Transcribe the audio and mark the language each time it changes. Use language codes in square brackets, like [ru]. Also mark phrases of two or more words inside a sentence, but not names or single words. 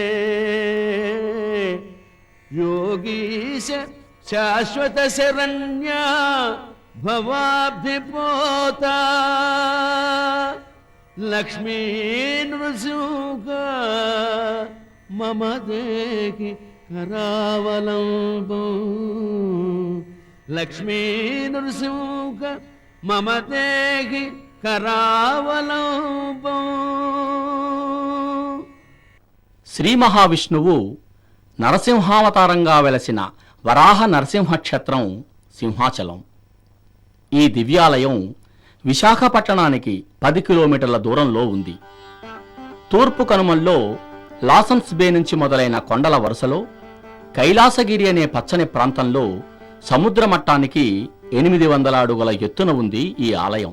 [sa] योगीश शाश्वत शरण्या भवाब्धिपोता लक्ष्मी नृसिंह मम देहि करावलंबं लक्ष्मी नृसिंह मम देहि करावलंबं। [te] శ్రీ మహావిష్ణువు నరసింహావతారంగా వెలసిన వరాహ నరసింహక్షేత్రం సింహాచలం. ఈ దివ్యాలయం విశాఖపట్టణానికి 10 కిలోమీటర్ల దూరంలో ఉంది. తూర్పు కనుమల్లో లాసన్స్ బే నుంచి మొదలైన కొండల వరుసలో కైలాసగిరి అనే పచ్చని ప్రాంతంలో సముద్ర మట్టానికి 800 అడుగుల ఎత్తున ఉంది ఈ ఆలయం.